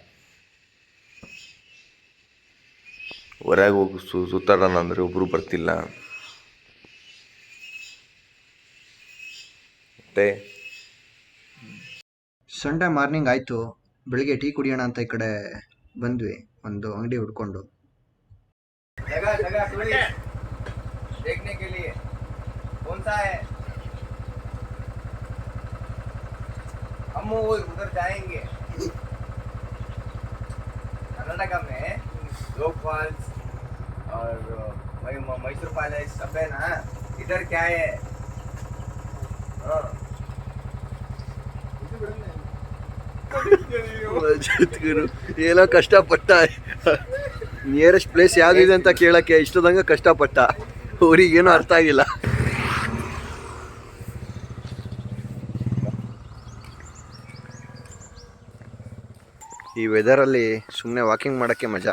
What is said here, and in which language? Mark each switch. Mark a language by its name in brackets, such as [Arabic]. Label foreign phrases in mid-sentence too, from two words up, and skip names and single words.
[Kannada] ಹೊರಗೆ ಹೋಗಿ ಸುತ್ತಾಡೋಣ ಅಂದರೆ ಒಬ್ಬರು ಬರ್ತಿಲ್ಲ. ಮತ್ತೆ [English] Sunday morning [Kannada] ಆಯಿತು. ಬೆಳಿಗ್ಗೆ ಟೀ ಕುಡಿಯೋಣ ಅಂತ ಈ ಕಡೆ ಬಂದ್ವಿ, ಒಂದು ಅಂಗಡಿ ಹುಡ್ಕೊಂಡು. [Hindi] देखने के लिए कौन सा है? हम वो उधर जाएंगे. कर्नाटका में 2 फॉल्स और मैसूर पैलेस सब है ना, इधर क्या है? हाँ [Kannada] ಏನೋ ಕಷ್ಟಪಟ್ಟ [English] nearest place [Kannada] ಯಾವ್ದಿದೆ ಅಂತ ಕೇಳಕ್ಕೆ ಇಷ್ಟದಂಗ ಕಷ್ಟಪಟ್ಟ, ಅವ್ರಿಗೇನು ಅರ್ಥ ಆಗಿಲ್ಲ. ಈ ವೆದರಲ್ಲಿ ಸುಮ್ಮನೆ ವಾಕಿಂಗ್ ಮಾಡೋಕ್ಕೆ ಮಜಾ.